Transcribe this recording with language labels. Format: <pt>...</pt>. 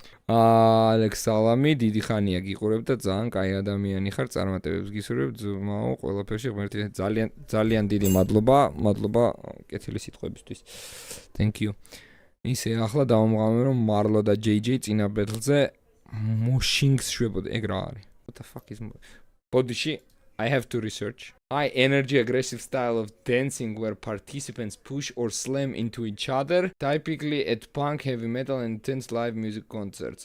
<ka>ალექს სალამი, დიდი ხანია გიყურებ და ძალიან კაი ადამიანი ხარ, წარმატებებს გისურვებ, ძმაო, ყველაფერში ღმერთი ძალიან დიდი მადლობა კეთილი სიტყვებისთვის.</ka> <en>Thank you.</en> <ka>ისე ახლა დავამღამე რომ მარლო და JJ წინა ბეთლზე მოშინგს შვებოდა, ეგ რა არის?</ka> <en>What the fuck is</en> <ka>ბოდიში</ka> <en>I have to research. High energy aggressive style of dancing where participants push or slam into each other, typically at punk, heavy metal and intense live music concerts.</en>